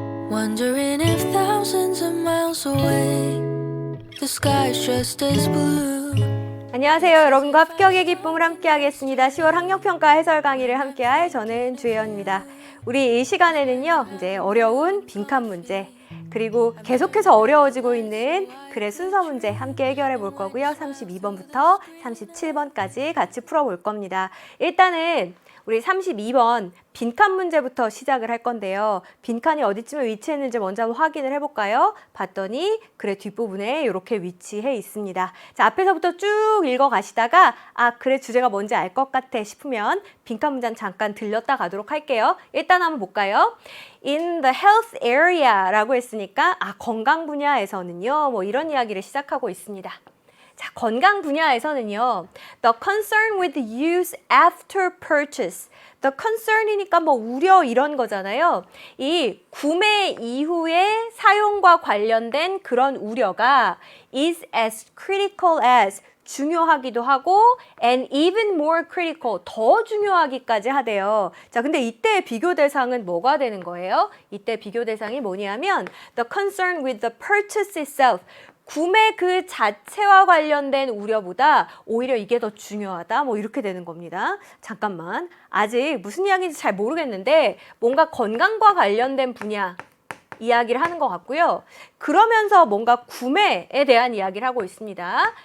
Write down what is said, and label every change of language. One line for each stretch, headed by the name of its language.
English: Wondering if thousands of miles away the sky's just as blue.
Korean: 안녕하세요. 여러분과 합격의 기쁨을 함께 하겠습니다. 10월 학력평가 해설 강의를 함께 할 저는 주혜연입니다. 우리 이 시간에는요, 이제 어려운 빈칸 문제, 그리고 계속해서 어려워지고 있는 글의 순서 문제 함께 해결해 볼 거고요. 32번부터 37번까지 같이 풀어볼 겁니다. 일단은 우리 32번 빈칸 문제부터 시작을 할 건데요. 빈칸이 어디쯤에 위치했는지 먼저 한번 확인을 해볼까요? 봤더니 글의 뒷부분에 이렇게 위치해 있습니다. 자, 앞에서부터 쭉 읽어가시다가 글의 주제가 뭔지 알 것 같아 싶으면 빈칸 문장 잠깐 들렸다 가도록 할게요. 일단 한번 볼까요?
English: In the health area
Korean: 라고 했으니까 건강 분야에서는요, 뭐 이런 이야기를 시작하고 있습니다. 자, 건강 분야에서는요,
English: the concern with use after purchase.
Korean: the concern이니까 뭐 우려 이런 거잖아요. 이 구매 이후의 사용과 관련된 그런 우려가
English: is as critical as
Korean: 중요하기도 하고
English: and even more critical
Korean: 더 중요하기까지 하대요. 자, 근데 이때 비교 대상은 뭐가 되는 거예요? 이때 비교 대상이 뭐냐면
English: the concern with the purchase itself.
Korean: 구매 그 자체와 관련된 우려보다 오히려 이게 더 중요하다. 뭐 이렇게 되는 겁니다. 잠깐만. 아직 무슨 이야기인지 잘 모르겠는데 뭔가 건강과 관련된 분야 이야기를 하는 것 같고요. 그러면서 뭔가 구매에 대한 이야기를 하고 있습니다.